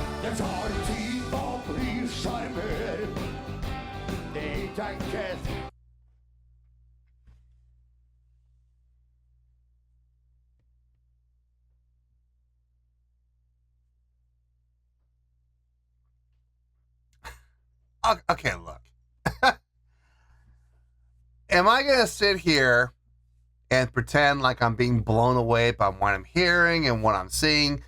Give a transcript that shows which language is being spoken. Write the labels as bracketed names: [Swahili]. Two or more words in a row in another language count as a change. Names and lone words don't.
[Swedish] det tar tid och blir charmer. Det är inte enkelt. [English] Okay, look. Am I going to sit here and pretend like I'm being blown away by what I'm hearing and what I'm seeing?